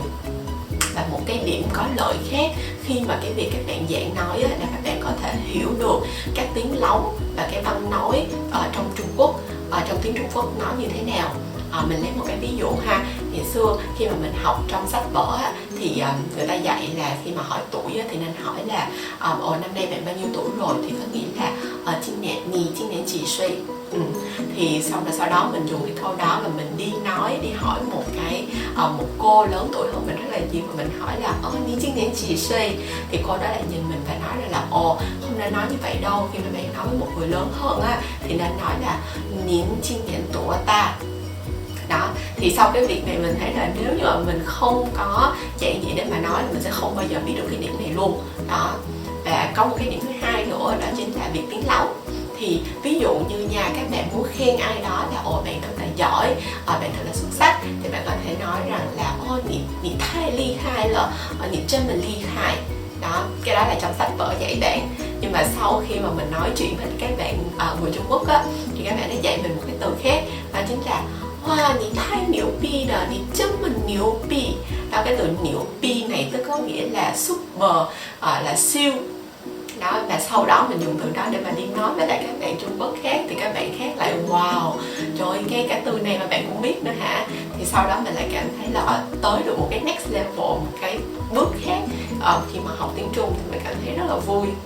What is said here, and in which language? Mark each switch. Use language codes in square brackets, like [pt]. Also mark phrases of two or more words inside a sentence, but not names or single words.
[vi] Và một cái điểm có lợi khác khi mà cái việc các bạn dạn nói là các bạn có thể hiểu được các tiếng lóng và cái văn nói ở trong Trung Quốc, trong tiếng Trung Quốc nói như thế nào. Mình lấy một cái ví dụ ha. Ngày xưa khi mà mình học trong sách vở thì người ta dạy là khi mà hỏi tuổi thì nên hỏi là năm nay bạn bao nhiêu tuổi rồi, thì có nghĩa là [zh] 今年几岁. [vi] Thì sau đó mình dùng cái câu đó và mình đi hỏi một cô lớn tuổi hơn mình rất là nhiều, và mình hỏi là [zh] 你今年几岁, [vi] thì cô đó lại nhìn mình và nói là không nên nói như vậy đâu, khi mà bạn nói với một người lớn hơn thì nên nói là [zh] 您今年多大. [vi] Đó, thì sau cái việc này mình thấy là nếu như mà mình không có dạn dĩ để mà nói thì mình sẽ không bao giờ biết được cái điểm này luôn. Đó. Và có một cái điểm thứ hai nữa, đó chính là việc tiếng lóng. Thì ví dụ như nha, các bạn muốn khen ai đó là bạn thật là giỏi, bạn thật là xuất sắc, thì bạn có thể nói rằng là [zh] 你太厉害了,你真的厉害. [vi] Đó, cái đó là trong sách vở dạy bạn. Nhưng mà sau khi mà mình nói chuyện với các bạn người Trung Quốc thì các bạn đã dạy mình một cái từ khác, đó chính là wow, [zh] 你太牛逼了, 你真么牛逼. [vi] Đó, cái từ 牛逼 này tức có nghĩa là super, là siêu. Đó, và sau đó mình dùng từ đó để mà đi nói với lại các bạn Trung Quốc khác, thì các bạn khác lại wow, trời ơi, cái từ này mà bạn cũng biết nữa hả. Thì sau đó mình lại cảm thấy là tới được một cái [en] next level, [vi] một cái bước khác khi mà học tiếng Trung, thì mình cảm thấy rất là vui.